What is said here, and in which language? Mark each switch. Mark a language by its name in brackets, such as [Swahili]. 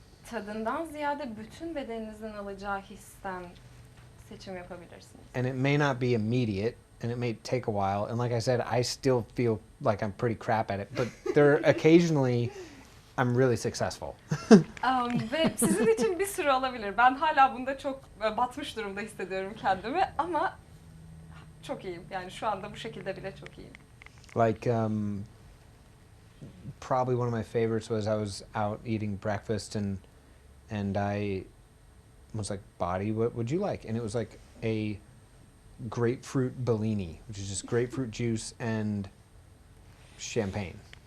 [Turkish] Tadından ziyade bütün bedeninizin alacağı histen seçim yapabilirsiniz. [English] And it may not be immediate, and it may take a while. And like I said, I still feel like I'm pretty crap at it. But there occasionally, I'm really successful. [Turkish] Ve sizin için bir süre olabilir. Ben hala bunda çok batmış durumda hissediyorum kendimi ama çok iyiyim. Yani şu anda bu şekilde bile çok iyiyim. [English] Like, probably one of my favorites was I was out eating breakfast and I was like, body, what would you like? And it was like a grapefruit Bellini, which is just grapefruit juice and champagne.